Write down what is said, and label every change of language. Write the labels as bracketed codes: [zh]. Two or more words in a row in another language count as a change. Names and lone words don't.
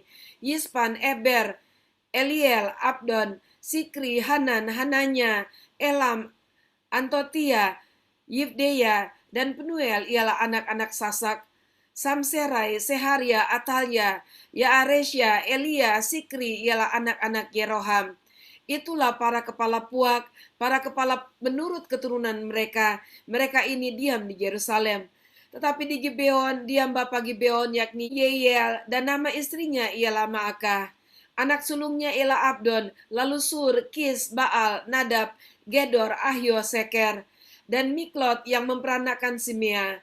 [id] Yispan, Eber, Eliel, Abdon, Sikri, Hanan, Hananya, Elam, Antotia, Yibdeya, dan Penuel ialah anak-anak Sasak. Samserai, Seharia, Atalia, Yaaresya, Elia, Sikri ialah anak-anak Yeroham. Itulah para kepala puak, para kepala menurut keturunan mereka. Mereka ini diam di Yerusalem. Tetapi di Gibeon, diam bapa Gibeon yakni Yeyel, dan nama istrinya ialah Maakah. Anak sulungnya ialah Abdon, lalu Sur, Kis, Baal, Nadab, Gedor, Ahio, Seker, dan Miklot yang memperanakan Simea.